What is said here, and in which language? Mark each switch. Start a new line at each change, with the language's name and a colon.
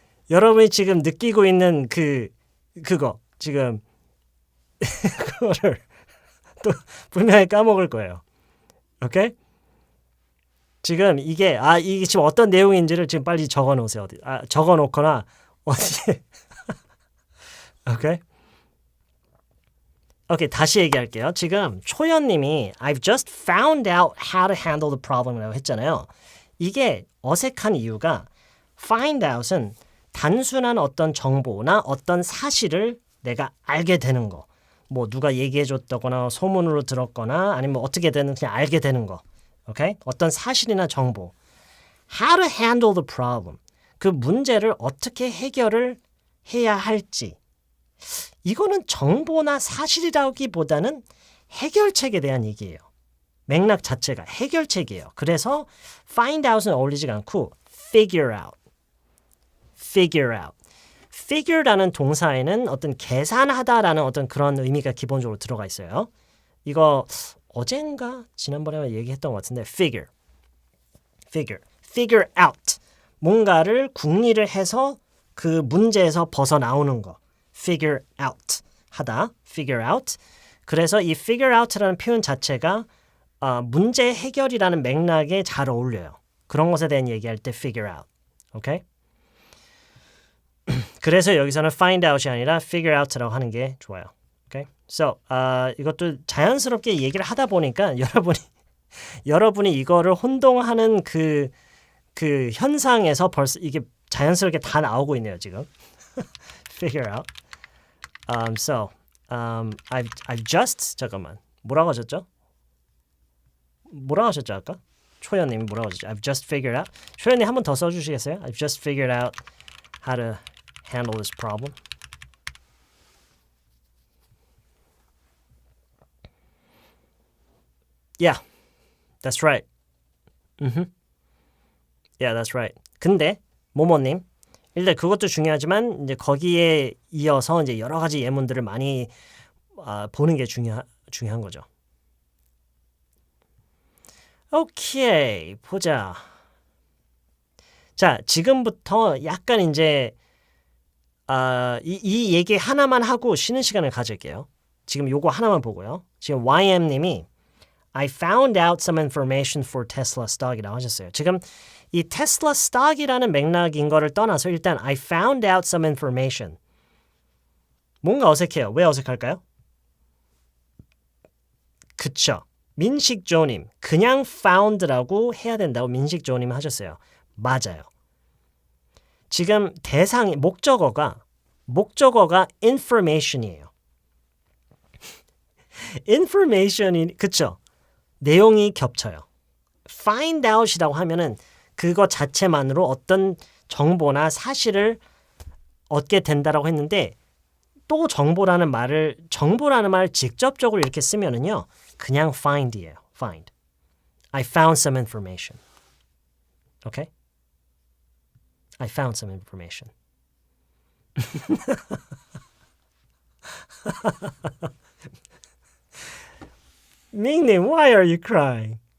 Korean: 여러분이 지금 느끼고 있는 그거 지금 그거를 또 분명히 까먹을 거예요. 오케이? 지금 이게 지금 어떤 내용인지를 지금 빨리 적어 놓으세요. 적어 놓거나 어디 오케이, 다시 얘기할게요.
English: 지금 초연님이 I've just found out how to handle the problem이라고 했잖아요.
Korean: 이게 어색한 이유가 find out은 단순한 어떤 정보나 어떤 사실을 내가 알게 되는 거. 뭐 누가 얘기해 줬다거나 소문으로 들었거나 아니면 어떻게든 그냥 알게 되는 거. 오케이? 어떤 사실이나 정보.
English: How to handle the problem.
Korean: 그 문제를 어떻게 해결을 해야 할지. 이거는 정보나 사실이라기보다는 해결책에 대한 얘기예요. 맥락 자체가 해결책이에요. 그래서 find out은 어울리지가 않고 figure out.
English: figure out.
Korean: figure라는 동사에는 어떤 계산하다라는 어떤 그런 의미가 기본적으로 들어가 있어요. 이거 어젠가 지난번에 얘기했던 것 같은데 figure out. 뭔가를 궁리를 해서 그 문제에서 벗어나오는 거.
English: figure out 하다. figure out.
Korean: 그래서 이 figure out라는 표현 자체가 문제 해결이라는 맥락에 잘 어울려요. 그런 것에 대한 얘기할 때 figure out. 오케이? 그래서 여기서는 find out이 아니라 figure out라고 하는 게 좋아요. 오케이? So, 이것도 자연스럽게 얘기를 하다 보니까 여러분이 이거를 혼동하는 그 현상에서 벌써 이게 자연스럽게 다 나오고 있네요, 지금.
English: figure out. I've just 잠깐만.
Korean: 뭐라고 하셨죠? 뭐라고 하셨죠, 아까? 초연님이 뭐라고 하셨죠?
English: I've just figured out.
Korean: 초연님 한 번 더 써주시겠어요?
English: I've just figured out how to handle this problem. Yeah, that's right. Yeah, that's right.
Korean: 근데 모모님, 일단 그것도 중요하지만 이제 거기에 이어서 이제 여러 가지 예문들을 많이 보는 게 중요한 거죠. 오케이, 보자. 자, 지금부터 약간 이제 이 얘기 하나만 하고 쉬는 시간을 가질게요. 지금 요거 하나만 보고요.
English: 지금 YM님이 I found out some information for Tesla stock이라고 하셨어요.
Korean: 지금 이 테슬라 stock이라는 맥락인 거를 떠나서 일단 I found out some information. 뭔가 어색해요. 왜 어색할까요? 그쵸. 민식조님, 그냥 found라고 해야 된다고 민식조님 하셨어요. 맞아요. 지금 대상이 목적어가 information이에요. information이 그쵸? 내용이 겹쳐요. find out이라고 하면은 그거 자체만으로 어떤 정보나 사실을 얻게 된다라고 했는데 또 정보라는 말 직접적으로 이렇게 쓰면은요. 그냥 find이에요. find.
English: I found some information. Okay? I found some information. 밍님, why are you crying?